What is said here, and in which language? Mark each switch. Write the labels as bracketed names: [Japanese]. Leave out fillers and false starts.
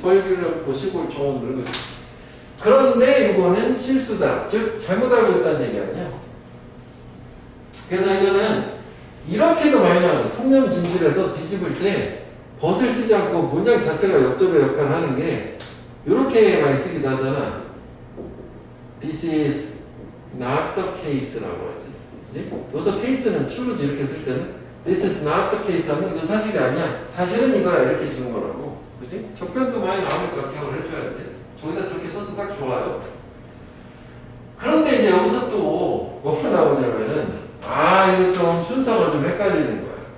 [Korean] 벌 기르고 시골 정원 그런 거지. 그런데 이거는 실수다. 즉 잘못 알고 있다는 얘기 아니야. 그래서 이거는 이렇게도 많이 나와요. 통념 진실에서 뒤집을 때 벗을 쓰지 않고 문장 자체가 역접의 역할을 하는 게 이렇게 많이 쓰기도 하잖아. [English] This is not the case라고 [Korean] 하지. 그치? 여기서 case는 true지 이렇게 쓸 때는 [English] This is not the case [Korean] 하면 이거 사실이 아니야. 사실은 이거야 이렇게 주는 거라고. 그치? 적편도 많이 나오니까 기억을 해줘야 돼. 저기다 저렇게 써도 딱 좋아요. 그런데 이제 여기서 또 뭐가 나오냐면은 이거 좀 순서가 좀 헷갈리는 거야.